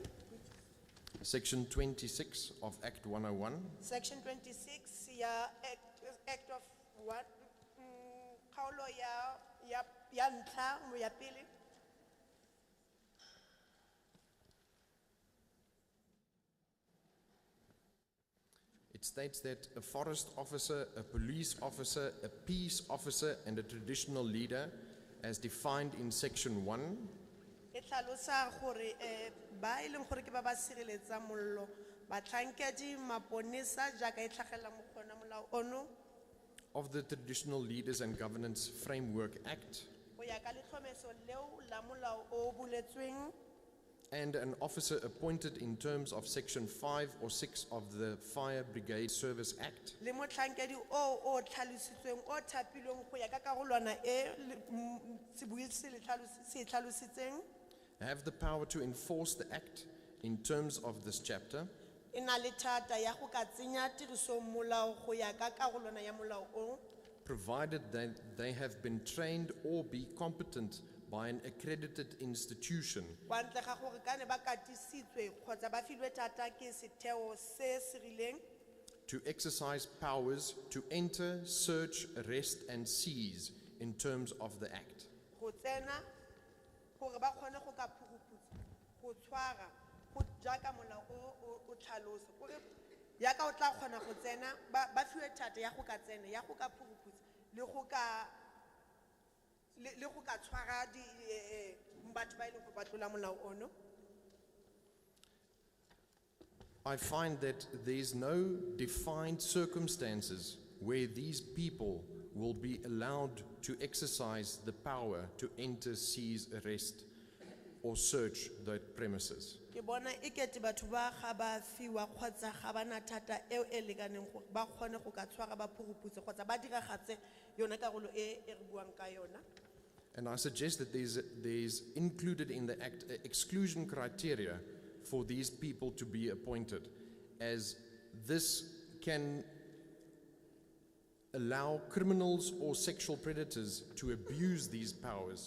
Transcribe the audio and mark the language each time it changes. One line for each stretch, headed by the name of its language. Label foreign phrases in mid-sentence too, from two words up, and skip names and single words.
English: section 26 of Act 101,
Tswana: section 26 ya
English: act of what
Tswana: kgaolo ya ntlha mo ya pele.
English: it states that a forest officer, a police officer, a peace officer, and a traditional leader, as defined in section 1,
Tswana: E tlhalosa gore ba e leng gore ke ba ba sireletsang mollo batlhankedi maponesa jaaka e tlhagelela mo gona molao ono
English: of the Traditional Leaders and Governance Framework Act,
Tswana: go ya ka letlhomeso leo la molao o buletsweng
English: and an officer appointed in terms of section 5 or 6 of the Fire Brigade Service Act,
Tswana: le motlhankedi o tlhalositsweng o thapilweng go ya ka karolwana e sebui se e tlhalositseng
English: have the power to enforce the act in terms of this chapter,
Tswana: e na le thata ya go ka tsenya tirisong molao go ya ka karolwana ya molao o
English: provided that they have been trained or be competent by an accredited institution
Tswana: kwa ntle ga gore ka ne ba katisitswe kgotsa ba filwe thata ke setheo se se rileng
English: to exercise powers to enter, search, arrest, and seize in terms of the act.
Tswana: go tsena gore ba kgone go ka phuruputsa go tshwara go jaaka molao o tlhalosa gore yaka o tla kgona go tsena ba fiwe thata ya go ka tsena ya go ka phuruputsa le go ka tshwara batho ba e leng go ba tlola molao ono.
English: I find that there is no defined circumstances where these people will be allowed to exercise the power to enter, seize, arrest, or search the premises.
Tswana: Ke bona e kete batho ba ga ba fiwa kgotsa ga bana thata eo e lekaneng gore ba kgone go ka tshwara ba phuruputse kgotsa ba diragatse yona karolo e re buang ka yona.
English: And I suggest that there's included in the act exclusion criteria for these people to be appointed, as this can allow criminals or sexual predators to abuse these powers.